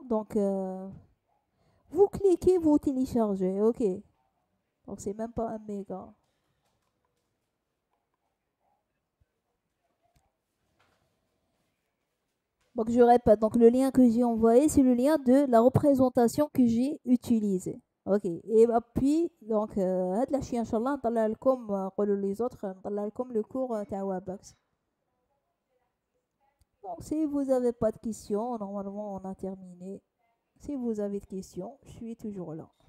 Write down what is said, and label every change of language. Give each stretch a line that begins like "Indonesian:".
French: Donc, vous cliquez, vous téléchargez. OK. Donc, c'est même pas un méga. Donc, je répète. Donc, le lien que j'ai envoyé, c'est le lien de la représentation que j'ai utilisée. OK. Et puis, donc,
Arabic: هاد العشية إن شاء الله نطلع لكم قولوا
French: les autres
Arabic: نطلع لكم
French: le cours
Arabic: تاع Webex.
French: Donc, si vous n'avez pas de questions, normalement, on a terminé. Si vous avez des questions, je suis toujours là.